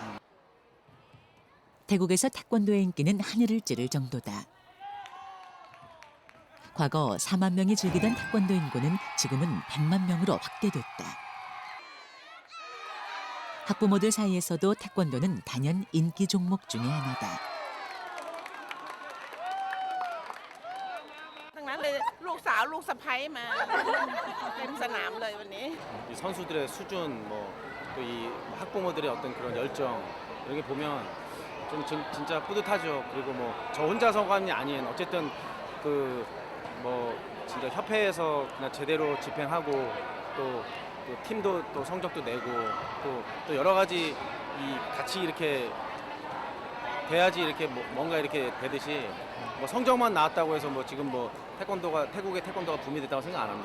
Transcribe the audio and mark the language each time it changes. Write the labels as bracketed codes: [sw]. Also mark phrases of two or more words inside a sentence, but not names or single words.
[ko] 태국에서 태권도의 인기는 하늘을 찌를 정도다. 과거 4만 명이 즐기던 태권도 인구는 지금은 100만 명으로 확대됐다. 학부모들 사이에서도 태권도는 단연 인기 종목 중의 하나다. [th] ทั้งนั้นเลยลูกสาวลูกสะใภ้มาเต็มสนามเลยวันนี้ [ko] 이 선수들의 수준 뭐 또 이 학부모들의 어떤 그런 열정 이런 게 보면 좀 진짜 뿌듯하죠. 그리고 뭐 저 혼자 성관이 아닌 어쨌든 그 뭐 진짜 협회에서 그냥 제대로 집행하고 또 팀도 또 성적도 내고 또 여러 가지 이 같이 이렇게 돼야지 이렇게 뭔가 이렇게 되듯이 뭐 성적만 나왔다고 해서 뭐 지금 뭐 태국의 태권도가 붐이 됐다고 생각 안 합니다.